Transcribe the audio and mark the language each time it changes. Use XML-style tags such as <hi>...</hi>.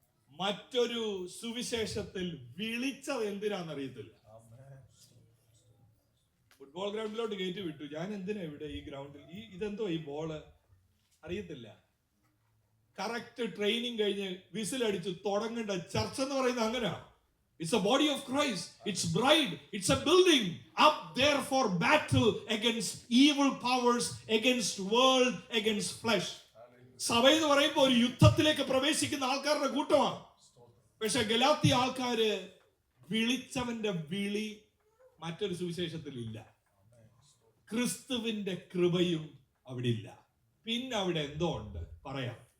<ml>മറ്റൊരു സുവിശേഷത്തിൽ വിളിച്ചത് എന്തിനാന്നറിയത്തില്ല. ഫുട്ബോൾ ഗ്രൗണ്ടിലോട്ട് കയറ്റി വിട്ടു. ഞാൻ എന്തിനാ ഇവിടെ ഈ ഗ്രൗണ്ടിൽ? ഇതെന്തോ ഈ ബോള് അറിയത്തില്ല. കറക്റ്റ് ട്രെയിനിങ് കഴിഞ്ഞ് വിസിലടിച്ച് തുടങ്ങേണ്ട ചർച്ച എന്ന് പറയുന്നത് അങ്ങനെയാ.</ml> <en>It's a body of Christ. It's bride. It's a building up there for battle against evil powers, against world, against flesh.</en> <ml>സഭ എന്ന് പറയുമ്പോൾ ഒരു യുദ്ധത്തിലേക്ക് പ്രവേശിക്കുന്ന ആൾക്കാരുടെ കൂട്ടമാണ്. പക്ഷെ ഗലാത്യ ആൾക്കാര് വിളിച്ചവന്റെ വിളി മറ്റൊരു സുവിശേഷത്തിൽ ഇല്ല. ക്രിസ്തുവിന്റെ കൃപയും അവിടെ ഇല്ല. പിന്നെ അവിടെ എന്തോ ഉണ്ട്, പറയാം.</ml>